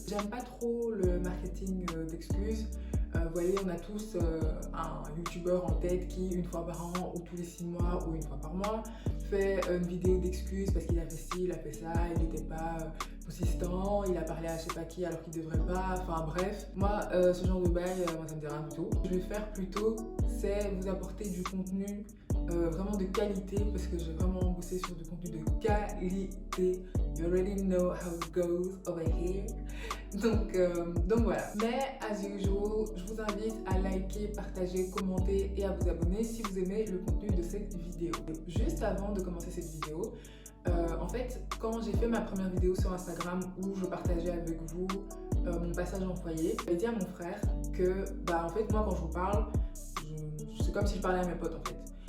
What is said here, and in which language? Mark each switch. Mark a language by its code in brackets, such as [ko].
[fr] J'aime pas trop le marketing d'excuses. Vous voyez, on a tous un youtubeur en tête qui, une fois par an ou tous les 6 mois ou une fois par mois, fait une vidéo d'excuses parce qu'il a fait ci, il a fait ça, il n'était pas consistant, il a parlé à je sais pas qui alors qu'il devrait pas, enfin bref. Moi, ce genre de bail, moi ça me dit rien du tout. Ce que je vais faire plutôt, c'est vous apporter du contenu vraiment de qualité, parce que j'ai vraiment bossé sur du contenu de qualité. [en] You already know how it goes over here. [fr] Donc voilà. Mais as usual, je vous invite à liker, partager, commenter et à vous abonner si vous aimez le contenu de cette vidéo. Juste avant de commencer cette vidéo, en fait, quand j'ai fait ma première vidéo sur Instagram où je partageais avec vous mon passage en foyer, j'ai dit à mon frère que, en fait, moi quand je vous parle, c'est comme si je parlais à mes potes en fait.